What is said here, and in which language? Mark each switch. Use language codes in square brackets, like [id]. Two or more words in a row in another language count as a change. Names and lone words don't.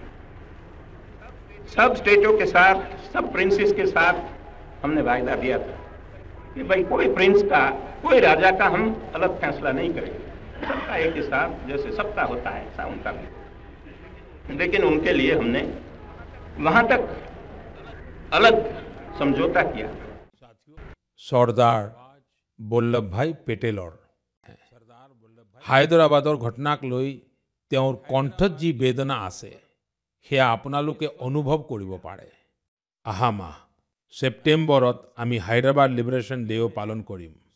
[hi] सब स्टेटों के साथ, सब प्रिंसेस के साथ हमने वायदा दिया था कि भाई कोई प्रिंस का, कोई राजा का हम अलग फैसला नहीं करेंगे, सबका एक ही साथ, जैसे सबका होता है ऐसा उनका भी। लेकिन उनके लिए हमने वहां तक अलग समझौता किया। [as] চৰ্দাৰ বল্লভভাই পেটেলৰ হায়দৰাবাদৰ ঘটনাক লৈ তেওঁৰ কণ্ঠত যি বেদনা আছে সেয়া আপোনালোকে অনুভৱ কৰিব পাৰে। অহা মাহ ছেপ্টেম্বৰত আমি হায়দৰাবাদ লিবাৰেশ্যন ডেও পালন কৰিম।